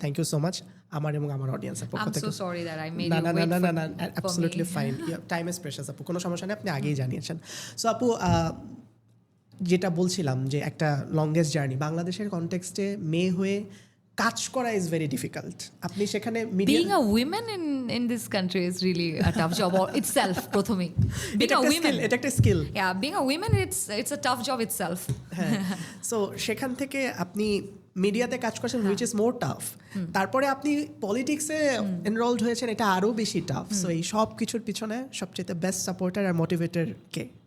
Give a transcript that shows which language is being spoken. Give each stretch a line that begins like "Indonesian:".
Bangla: Thank you so much আমার এবং আমার অডিয়েন্সের পক্ষ থেকে। না absolutely fine,
English: time is precious
Bangla: আপু, কোনো সমস্যা নেই, আপনি আগেই জানিয়েছেন। সো আপু যেটা বলছিলাম যে একটা লংগেস্ট জার্নি বাংলাদেশের কনটেক্সটে মেয়ে হয়ে কাজ করা
English: Is very difficult.
Bangla: আপনি সেখানে
English: being a woman in this country is really a tough job itself. প্রথমেই being a woman,
Bangla: এটা একটা skill.
English: yeah, being a woman it's a tough job itself.
Bangla: So সেখান থেকে আপনি মিডিয়াতে কাজ করছেন,
English: Which is more tough.
Bangla: তারপরে আপনি পলিটিক্সে এনরোলড হয়েছেন, এটা আরও বেশি টাফ। সো এই সব কিছুর পিছনে সবচেয়ে বেস্ট সাপোর্টার আর মোটিভেটর কে?